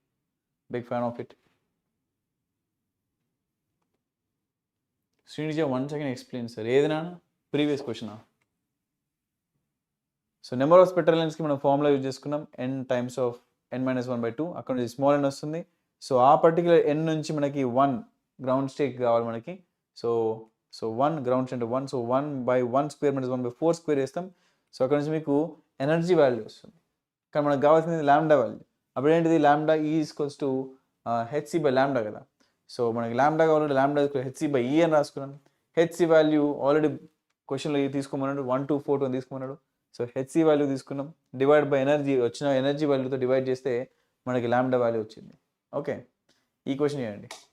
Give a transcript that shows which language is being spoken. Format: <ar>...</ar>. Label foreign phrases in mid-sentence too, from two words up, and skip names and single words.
<en>GOT big fan of it. Srinija, 1 second explain,</en> <te>sir. ఏదినా</te> <en>previous question. So number of spectral</en> <te>లెన్స్కి మనం</te> <en>formula use</en> <te>చేసుకున్నాం</te> <en>n times of n-1/2.</en> <te>అక్కడ నుంచి స్మాల్ n వస్తుంది. సో ఆ పర్టికులర్ n నుంచి మనకి</te> <en>1 ground state</en> <te>కావాలి మనకి. సో</te> <en>1 ground state 1. So 1/1 square minus 1/4 square</en> <te>వేస్తాం. సో అక్కడ నుంచి మీకు</te> <en>energy value</en> <te>వస్తుంది. కానీ మనకు కావాల్సింది</te> <en>lambda value.</en> <te>అప్పుడు ఏంటిది, ల్యాండా ఈ</te> <en>equals to hc/λ</en> <te>కదా. సో మనకి ల్యాండా కావాలంటే ల్యాండా hc/e అని రాసుకున్నాను.</te> <en>hc value</en> <te>ఆల్రెడీ క్వశ్చన్లో తీసుకోమన్నాడు, 1 2 4 2 తీసుకోమన్నాడు. సో</te> <en>hc value</en> <te>తీసుకున్నాం,</te> <en>divide by energy,</en> <te>వచ్చిన ఎనర్జీ వాల్యూతో డివైడ్ చేస్తే మనకి</te> <en>lambda value</en> <te>వచ్చింది. ఓకే, ఈ క్వశ్చన్ చేయండి.</te>